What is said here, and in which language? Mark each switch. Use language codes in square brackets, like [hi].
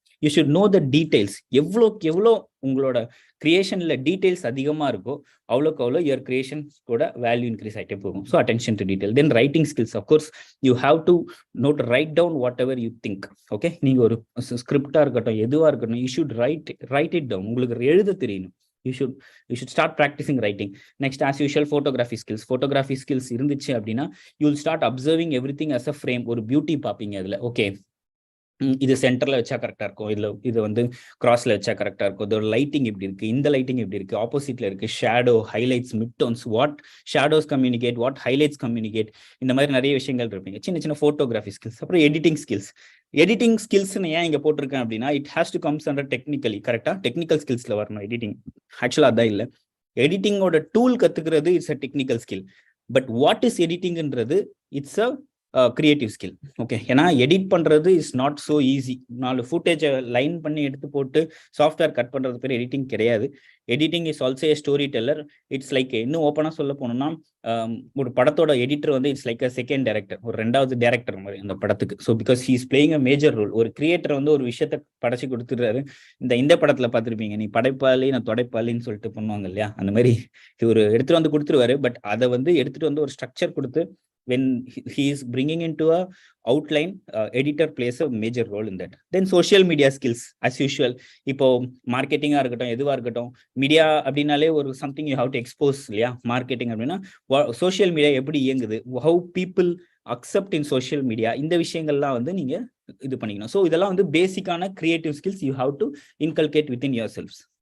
[ta] You should know the details. எவ்வளோக்கு எவ்வளோ உங்களோட கிரியேஷன்ல டீடைல்ஸ் அதிகமா இருக்கோ அவ்வளோக்கு அவ்வளோ யுவர் கிரியேஷன்ஸோட வேல்யூ இன்க்ரீஸ் ஆகிட்டே போகும். So attention to detail. Then writing skills. [en] Of course you have to note write down whatever you think. [ta] Okay, நீங்க ஒரு ஸ்கிரிப்டா இருக்கட்டும், எதுவா இருக்கட்டும், [en] You should write it down. [ta] உங்களுக்கு எழுத தெரியணும். [en] You should start practicing writing. Next, as usual, photography skills [ta] இருந்துச்சு அப்படின்னா [en] you will start observing everything as a frame. [ta] ஒரு பியூட்டி பார்ப்பீங்க அதுல. ஓகே, இது சென்டர்ல வச்சா கரெக்டா இருக்கும், இது வந்து கிராஸ்ல வச்சா கரெக்டா இருக்கும், இதோட லைட்டிங் எப்படி இருக்கு, இந்த லைட்டிங் எப்படி இருக்கு, ஆப்போசிட்ல இருக்கு, shadow, highlights, mid don'ts, what shadows communicate, what highlights communicate, இந்த மாதிரி நிறைய விஷயங்கள் இருப்பீங்க. சின்ன சின்ன போட்டோகிராஃபி ஸ்கில்ஸ். அப்புறம் எடிட்டிங் ஸ்கில்ஸ்னு ஏன் இங்க போட்டிருக்கேன் அப்படின்னா, it has to comes under technically. கரெக்டா டெக்னிக்கல் ஸ்கில்ஸ்ல வரணும் எடிட்டிங். ஆக்சுவலா அதான் இல்லை, எடிட்டிங்கோட டூல் கத்துக்கிறது it's a technical skill. [en] But what is எடிட்டிங்ன்றது it's a creative skill. [ta] Okay, ஏன்னா எடிட் பண்றது is not so easy. 4 ஃபுட்டேஜை line பண்ணி எடுத்து போட்டு சாஃப்ட்வேர் கட் பண்றது பேர் எடிட்டிங் கிடையாது. [en] Editing is also a story teller. [ta] It's like, இன்னும் ஓப்பனா சொல்ல போனோம்னா, ஒரு படத்தோட எடிட்டர் வந்து it's like a second director, ஒரு 2வது டைரக்டர் மாதிரி அந்த படத்துக்கு. [en] So because he is playing a major role. [ta] ஒரு கிரியேட்டர் வந்து ஒரு விஷயத்தை படைச்சு கொடுத்துடுறாரு. இந்த படத்துல பார்த்துருப்பீங்க, நீ படைப்பாளி நான் தொடைப்பாளின்னு சொல்லிட்டு பண்ணுவாங்க இல்லையா, அந்த மாதிரி ஒரு எடுத்துட்டு வந்து கொடுத்துருவாரு. பட் அதை வந்து எடுத்துட்டு வந்து ஒரு ஸ்ட்ரக்சர் கொடுத்து [en] when he is bringing into a outline, editor plays a major role in that. Then social media skills as usual. [ta] இப்போ மார்க்கெட்டிங்கா இருக்கட்டும், எதுவா இருக்கட்டும், மீடியா அப்படின்னாலே ஒரு something you have to expose இல்லையா? மார்க்கெட்டிங் அப்படின்னா சோஷியல் மீடியா எப்படி இயங்குது, [en] how people accept in social media, [ta] இந்த விஷயங்கள்லாம் வந்து நீங்க இது பண்ணிக்கணும். [en] So இதெல்லாம் வந்து பேசிக்கான creative skills you have to inculcate within your selves.